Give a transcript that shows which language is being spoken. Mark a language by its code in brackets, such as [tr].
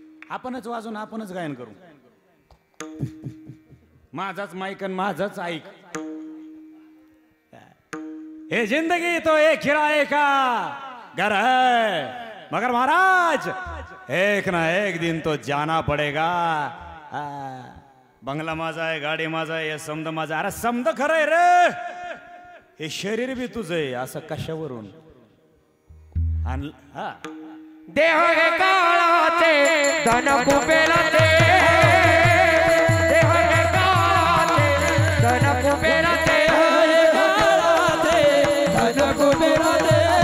[mr] आपणच वाजून आपणच गायन करू. माझाच माईक आणि माझाच ऐक. [hi] हे जिंदगी तो एक खिराए का घर है मगर महाराज एक ना एक दिन तो जाना पडेगा. [mr] बंगला माझा आहे, गाडी माझा आहे, समद माझा. अरे समद खरंय रे, हे शरीर बी तुझं आहे. असं कशावरून देह हे काळाचे धन कुबेराचे, देह हे काळाचे धन कुबेराचे, धन कुबेराचे, देह हे काळाचे धन कुबेराचे.